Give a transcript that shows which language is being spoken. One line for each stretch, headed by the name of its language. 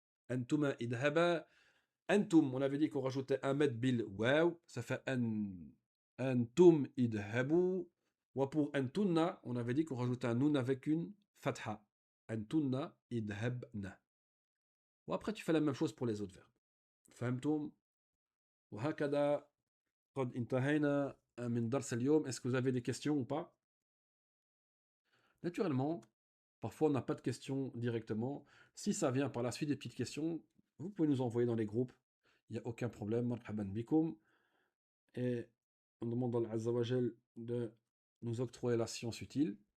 French: Antuma idhaba. Antum, on avait dit qu'on rajoutait un met bil waw. Ça fait antum idhabu. Ou pour antunna, on avait dit qu'on rajoutait un nun avec une fatha. Antunna idhabna. Ou après, tu fais la même chose pour les autres verbes.
Arabic: فهمتم؟ وهكذا قد انتهينا من درس اليوم.
French: Est-ce que vous avez des questions ou pas? Naturellement, parfois on n'a pas de questions directement. Si ça vient par la suite des petites questions, vous pouvez nous envoyer dans les groupes. Il n'y a aucun problème.
Arabic: مرحبا بكم.
French: Et on demande à Allah Azza wa Jal de nous octroyer la science utile.